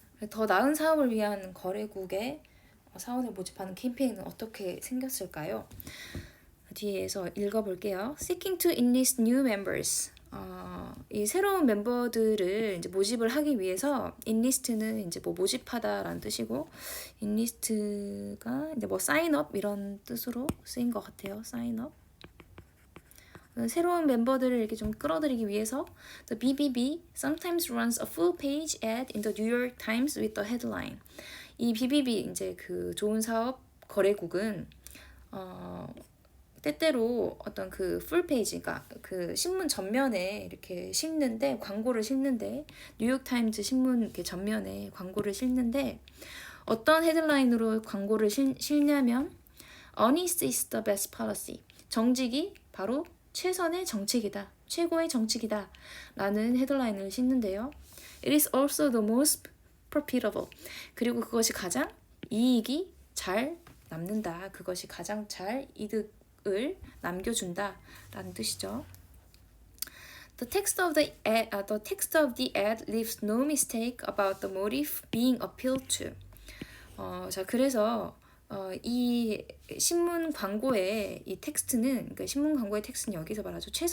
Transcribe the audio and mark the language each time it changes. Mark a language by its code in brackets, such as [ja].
[ko] 더 나은 사업을 위한 거래국에 사원을 모집하는 캠페인은 어떻게 생겼을까요? 뒤에서 읽어볼게요. [en] Seeking to enlist new members. [ko] 이 새로운 멤버들을 이제 모집을 하기 위해서 enlist는 이제 뭐 모집하다라는 뜻이고 enlist가 이제 뭐 sign up 이런 뜻으로 쓰인 것 같아요. [en] sign up. [ko] 새로운 멤버들을 이렇게 좀 끌어들이기 위해서 [en] The BBB sometimes runs a full page ad in the New York Times with the headline. [ko] 이 BBB 이제 그 좋은 사업 거래국은 때때로 어떤 그 풀페이지가 그 신문 전면에 이렇게 실는데 광고를 실는데 뉴욕 타임즈 신문 이렇게 전면에 광고를 실는데 어떤 헤드라인으로 광고를 실냐면 [en] Honest is the best policy. [ko] 정직이 바로 최선의 정책이다. 최고의 정책이다. 라는 헤드라인을 싣는데요. [en] It is also the most profitable. [ko] 그리고 그것이 가장 이익이 잘 남는다. 그것이 가장 잘 이득을 남겨준다. 라는 뜻이죠. [en] The text of the ad leaves no mistake about the motive being appealed to. [ko] 자, 그래서 이 신문 광고의 이 텍스트는 그러니까 신문 광고의 텍스트는 여기서 말하죠.